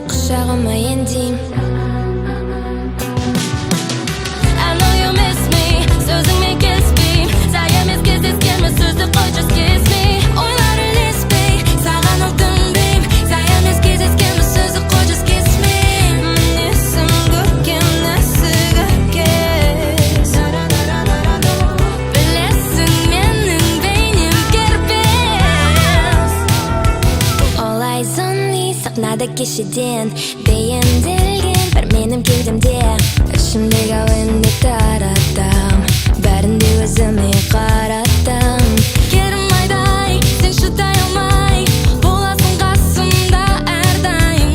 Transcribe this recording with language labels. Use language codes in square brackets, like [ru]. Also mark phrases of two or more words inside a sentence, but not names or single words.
[kk] құшағыма ендейм. [en] I know you miss me, [kk] сөзіңмен кеспейм. Сай емес кездескенбіз, сөзді қой, [en] just kiss me. [kk] Ойлар ілеспей, саған өкінбейм. Сай емес кездескенбіз, сөзді қой, [en] just kiss me. [kk] Мінезім көркем, нәсігі кез. Білесің менің бейнем кербез. [en] All eyes on me, [kk] сахнада кешеден бейімделген бір менің кеудемде. Ішімдегі әуенді таратам, бәрін де өзіме қаратам. Керім айдай, сен шыдай алмай, боласың қасымда әрдайым.